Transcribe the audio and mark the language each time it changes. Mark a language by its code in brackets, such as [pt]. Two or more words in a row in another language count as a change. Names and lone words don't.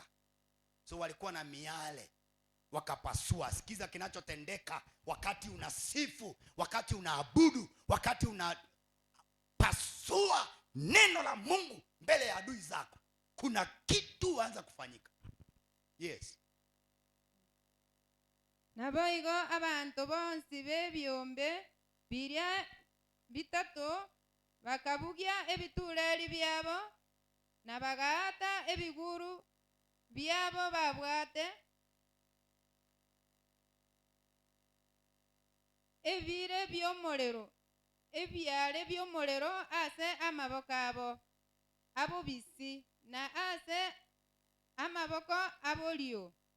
[sw] So walikuwa na miale. Wakapasua. Sikiza kinachotendeka wakati unasifu, wakati unaabudu, wakati unapasua neno la Mungu mbele ya adui zako. Kuna kitu anza kufanyika. [en] Yes. [guz] Naboigo abantu bonsi bebyombe biria bitato bakabugia ebituleli byabo na bagaata ebiguru byabo babwate ebire byomolero ebyale byomolero ase amaboko abo abobisi na ase amaboko abolio.